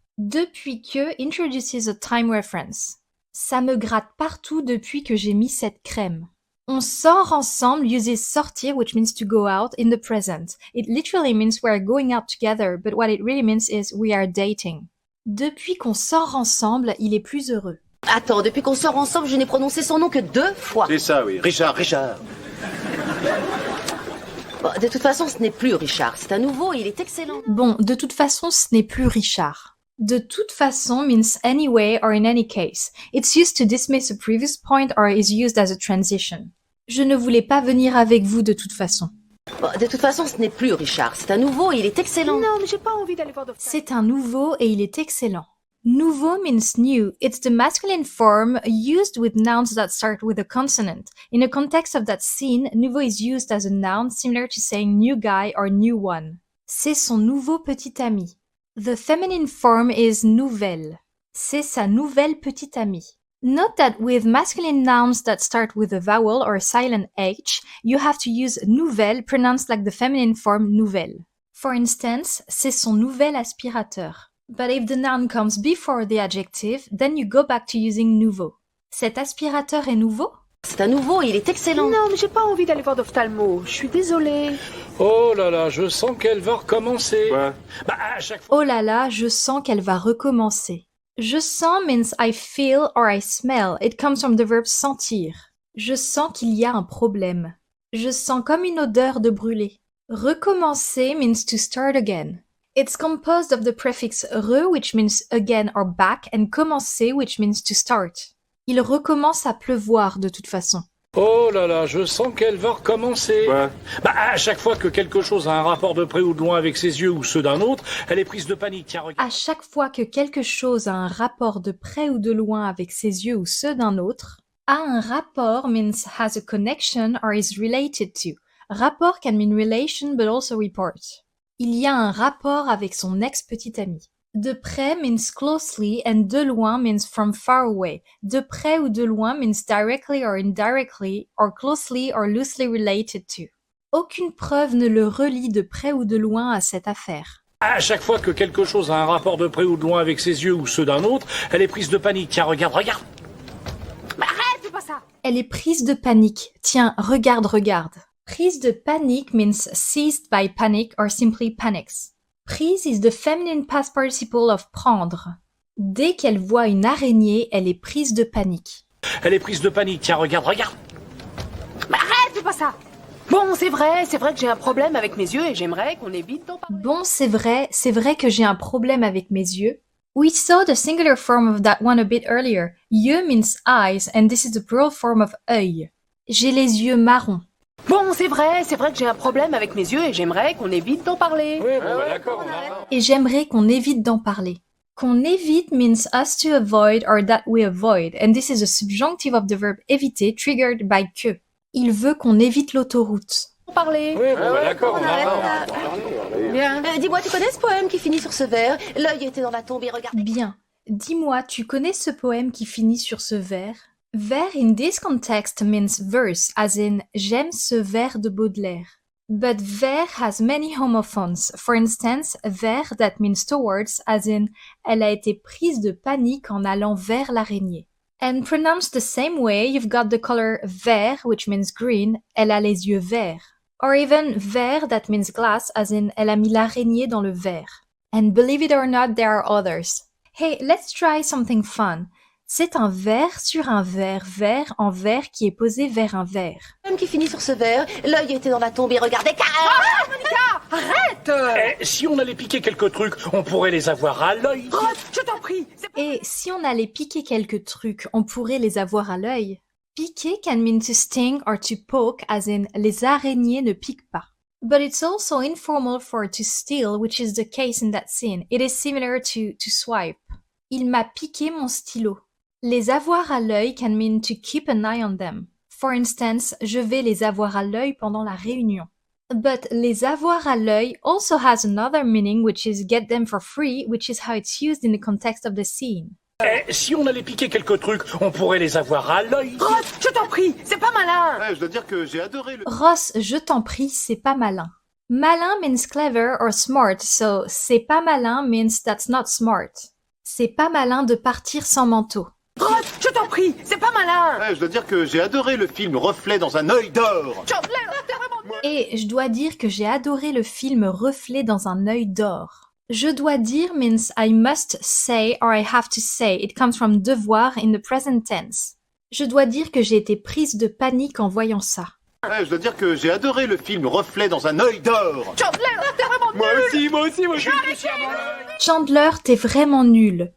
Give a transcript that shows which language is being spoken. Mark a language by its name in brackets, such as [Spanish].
[French] Depuis que [English] introduces a time reference. [French] Ça me gratte partout depuis que j'ai mis cette crème. On sort ensemble [English] uses sortir, which means to go out, in the present. It literally means we are going out together, but what it really means is we are dating. [French] Depuis qu'on sort ensemble, il est plus heureux. Attends, depuis qu'on sort ensemble, je n'ai prononcé son nom que 2 fois. C'est ça, oui. Richard. Bon, de toute façon, ce n'est plus Richard. C'est un nouveau et il est excellent. Bon, de toute façon, ce n'est plus Richard. De toute façon [English] means anyway or in any case. It's used to dismiss a previous point or is used as a transition. [French] Je ne voulais pas venir avec vous de toute façon. Bon, de toute façon, ce n'est plus Richard. C'est un nouveau et il est excellent. Non, mais j'ai pas envie d'aller voir d'ophtalmo. C'est un nouveau et il est excellent. [English] Nouveau means new. It's the masculine form used with nouns that start with a consonant. In the context of that scene, nouveau is used as a noun similar to saying new guy or new one. [French] C'est son nouveau petit ami. [English] The feminine form is nouvelle. [French] C'est sa nouvelle petite amie. [English] Note that with masculine nouns that start with a vowel or a silent H, you have to use nouvelle pronounced like the feminine form nouvelle. For instance, [French] c'est son nouvel aspirateur. [English] But if the noun comes before the adjective, then you go back to using nouveau. [French] Cet aspirateur est nouveau? C'est un nouveau et il est excellent. Non, mais j'ai pas envie d'aller voir d'ophtalmo. Je suis désolée. Oh là là, je sens qu'elle va recommencer. Ouais. Bah, à chaque fois. Oh là là, je sens qu'elle va recommencer. Je sens [English] means I feel or I smell. It comes from the verb sentir. [French] Je sens qu'il y a un problème. Je sens comme une odeur de brûlé. [English] Recommencer means to start again. It's composed of the prefix re, which means again or back, and commencer, which means to start. [French] Il recommence à pleuvoir de toute façon. Oh là là, je sens qu'elle va recommencer. Ouais. Bah, à chaque fois que quelque chose a un rapport de près ou de loin avec ses yeux ou ceux d'un autre, elle est prise de panique. Tiens, regarde. À chaque fois que quelque chose a un rapport de près ou de loin avec ses yeux ou ceux d'un autre, a un rapport [English] means has a connection or is related to. Rapport can mean relation but also report. [French] Il y a un rapport avec son ex-petit ami. [English] De près means closely and de loin means from far away. [French] De près ou de loin [English] means directly or indirectly or closely or loosely related to. [French] Aucune preuve ne le relie de près ou de loin à cette affaire. À chaque fois que quelque chose a un rapport de près ou de loin avec ses yeux ou ceux d'un autre, elle est prise de panique. Tiens, regarde, regarde. Elle est prise de panique. Tiens, regarde, regarde. Prise de panique [English] means seized by panic or simply panics. Prise is the feminine past participle of prendre. [French] Dès qu'elle voit une araignée, elle est prise de panique. Elle est prise de panique. Tiens, regarde, regarde. Bon, c'est vrai que j'ai un problème avec mes yeux et j'aimerais qu'on évite d'en parler. Bon, c'est vrai que j'ai un problème avec mes yeux. [English] We saw the singular form of that one a bit earlier. Yeux means eyes and this is the plural form of œil. [French] J'ai les yeux marrons. Bon, c'est vrai que j'ai un problème avec mes yeux et j'aimerais qu'on évite d'en parler. Oui, bon, bah, d'accord. Et j'aimerais qu'on évite d'en parler. Qu'on évite [English] means us to avoid or that we avoid, and this is a subjunctive of the verb éviter triggered by que. [French] Il veut qu'on évite l'autoroute. Parler. Oui, bon, bah, d'accord. Bien. Dis-moi, tu connais ce poème qui finit sur ce vers? L'œil était dans la tombe et regardait. Bien. Dis-moi, tu connais ce poème qui finit sur ce vers? [English] Vers in this context means verse, as in [French] j'aime ce vers de Baudelaire. [English] But vers has many homophones. For instance, vers that means towards, as in [French] elle a été prise de panique en allant vers l'araignée. [English] And pronounced the same way, you've got the color vert, which means green, [French] elle a les yeux verts. [English] Or even vert that means glass, as in [French] elle a mis l'araignée dans le verre. [English] And believe it or not, there are others. Hey, let's try something fun. [French] C'est un verre sur un verre vert en verre qui est posé vers un verre. Poème qui finit sur ce vers. L'œil était dans la tombe et regardait. Si on allait piquer quelques trucs, on pourrait les avoir à l'œil. Je t'en prie. Et si on allait piquer quelques trucs, on pourrait les avoir à l'œil. [English] Piquer can mean to sting or to poke, as in [French] les araignées ne piquent pas. [English] But it's also informal for to steal, which is the case in that scene. It is similar to swipe. [French] Il m'a piqué mon stylo. Les avoir à l'œil [English] can mean to keep an eye on them. For instance, [French] je vais les avoir à l'œil pendant la réunion. [English] But [French] les avoir à l'œil [English] also has another meaning, which is get them for free, which is how it's used in the context of the scene. [French] Si on allait piquer quelques trucs, on pourrait les avoir à l'œil. Je t'en prie, c'est pas malin. Ouais, je dois dire que j'ai adoré le... [English] Ross, [French] je t'en prie, c'est pas malin. [English] Malin means clever or smart, so [French] c'est pas malin [English] means that's not smart. [French] C'est pas malin de partir sans manteau. Je t'en prie, c'est pas malin. Ouais, je dois dire que j'ai adoré le film Reflet dans un œil d'or. Et je dois dire que j'ai adoré le film Reflet dans un œil d'or. Je dois dire [English] means I must say or I have to say. It comes from devoir in the present tense. [French] Je dois dire que j'ai été prise de panique en voyant ça. Ouais, je dois dire que j'ai adoré le film Reflet dans un œil d'or. Moi aussi, je suis... Chandler, t'es vraiment nul.